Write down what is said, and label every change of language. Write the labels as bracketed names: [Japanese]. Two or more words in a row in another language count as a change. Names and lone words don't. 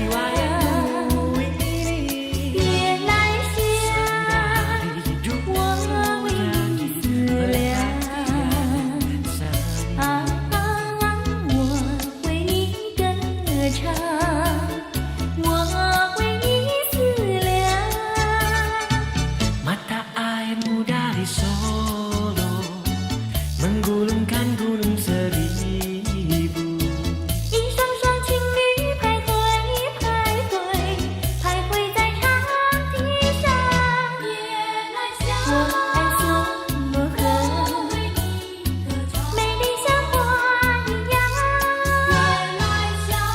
[Chinese] 夜来香，我为你思量。啊，我为你歌唱，我为你思量。 [Indonesian] Mata airmu dari Solo menggulungkan gunung seribu. [Chinese] 一双双情侣徘徊徘徊，徘徊在长堤上。夜来香，我爱梭罗河，我为你歌唱。美丽像花一样。夜来香，